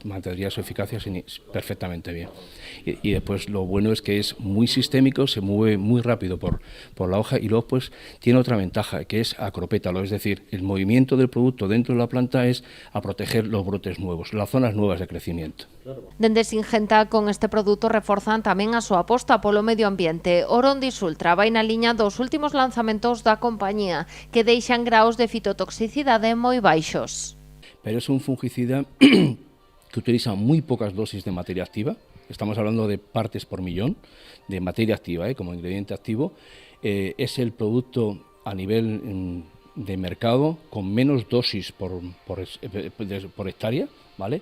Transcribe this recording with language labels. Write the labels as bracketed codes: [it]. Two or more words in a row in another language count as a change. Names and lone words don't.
[es] mantendría su eficacia perfectamente bien. Y después lo bueno es que es muy sistémico, se mueve muy rápido por la hoja y luego pues tiene otra ventaja que es acropétalo, es decir, el movimiento del producto dentro de la planta es a proteger los brotes nuevos, las zonas nuevas de crecimiento. [gl] Dende Singenta, con este produto reforzan tamén a súa aposta polo medio ambiente. Orondis Ultra vai na liña dos últimos lanzamentos da compañía, que deixan graos de fitotoxicidade moi baixos. [es] Pero es un fungicida que utiliza muy pocas dosis de materia activa, estamos hablando de partes por millón de materia activa, como ingrediente activo. Es el producto a nivel de mercado con menos dosis por hectárea, ¿vale?